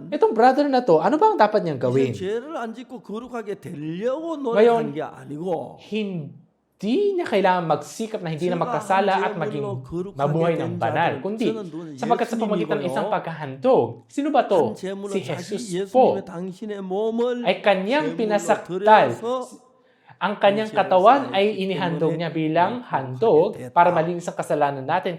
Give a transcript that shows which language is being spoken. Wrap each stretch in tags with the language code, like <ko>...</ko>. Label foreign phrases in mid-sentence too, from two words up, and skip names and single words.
<tl>Itong brother na to, ano ba ang dapat niyang gawin?</tl> <ko>이제 죄를 안 짓고 거룩하게 되려고</ko> <tl>ngayon,</tl> <ko>노력한 게 아니고</ko> <tl>Hindi niya kailangan magsikap na hindi na magkasala at maging mabuhay ng banal. Kundi, sapagkat sa pamagitan ng isang paghahandog, sino ba to? Si Jesus po. Ay kanyang pinasakdal. Ang kanyang katawan ay inihandog niya bilang handog para malinis ang kasalanan natin.</tl>